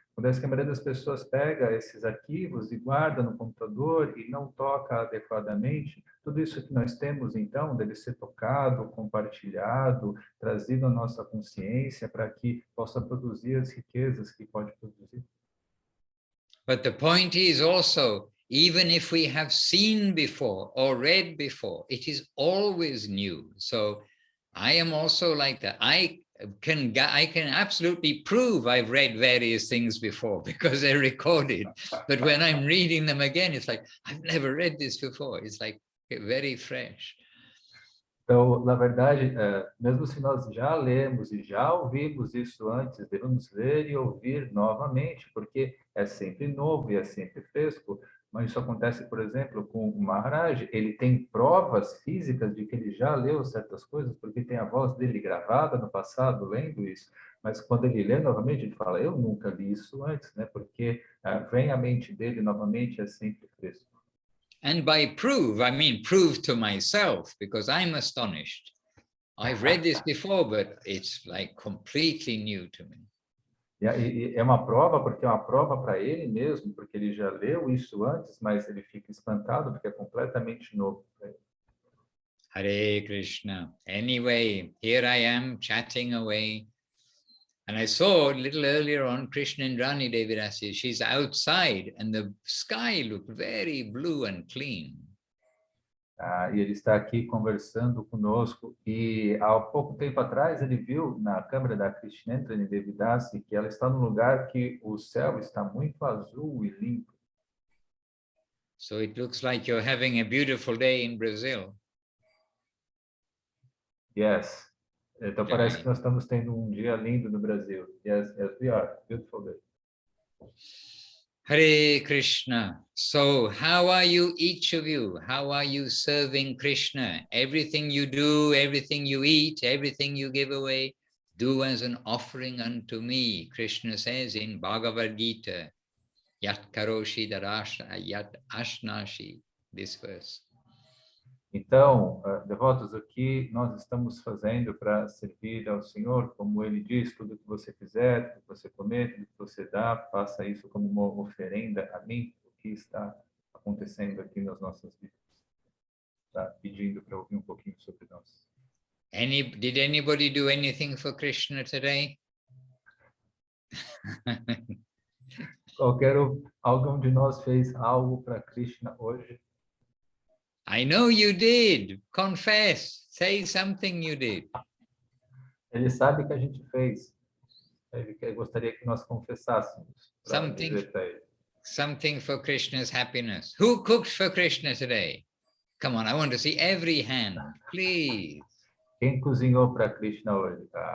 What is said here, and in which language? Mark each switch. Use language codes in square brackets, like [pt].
[pt] Acontece que a maioria das pessoas pega esses arquivos e guarda no computador e não toca adequadamente. Tudo isso que nós temos, então, deve ser tocado, compartilhado, trazido à nossa consciência para que possa produzir as riquezas que pode produzir. [en] But the point is also, even if we have seen before or read before, it is always new. So I am also like that. I can absolutely prove I've read various things before because they're recorded. But when I'm reading them again, it's like, I've never read this before. It's like very fresh. [pt] Então, na verdade, mesmo se nós já lemos e já ouvimos isso antes, devemos ler e ouvir novamente, porque é sempre novo e é sempre fresco. Mas isso acontece, por exemplo, com o Maharaj. Ele tem provas físicas de que ele já leu certas coisas, porque tem a voz dele gravada no passado, lendo isso. Mas quando ele lê novamente, ele fala, eu nunca li isso antes, né? Porque vem à mente dele novamente, é sempre fresco. [en] And by prove, I mean prove to myself, because I'm astonished. I've read this before, but it's like completely new to me. [pt] E é uma prova, porque é uma prova para ele mesmo, porque ele já leu isso antes, mas ele fica espantado, porque é completamente novo. [en] Hare Krishna. Anyway, here I am chatting away. And I saw a little earlier on Krishna and Rani Devirasi. She's outside and the sky looked very blue and clean. [pt] E ele está aqui conversando conosco. E há pouco tempo atrás ele viu na câmera da Krishnendra Devidasi que ela está num lugar que o céu está muito azul e limpo. [en] So it looks like you're having a beautiful day in Brazil. Yes. [pt] Então parece que nós estamos tendo um dia lindo no Brasil. [en] Yes, we are. Beautiful day. Hare Krishna. So how are you, each of you? How are you serving Krishna? Everything you do, everything you eat, everything you give away, do as an offering unto me. Krishna says in Bhagavad Gita, [sa] Yat karoshi darasha, yat ashnashi, [en] this verse. [pt] Então, devotos, o que nós estamos fazendo para servir ao Senhor, como Ele diz, tudo que você fizer, tudo que você comer, tudo que você dá, faça isso como uma oferenda a mim, o que está acontecendo aqui nas nossas vidas. Está pedindo para ouvir um pouquinho sobre nós. [en] Did anybody do anything for Krishna today? [pt] Algum de nós fez algo para Krishna hoje? [en] I know you did. Confess. Say something you did. [pt] Ele sabe que a gente fez. Ele gostaria que nós confessássemos para dizer para ele. [en] Something for Krishna's happiness. Who cooked for Krishna today? Come on, I want to see every hand, please. [pt] Quem cozinhou para Krishna hoje?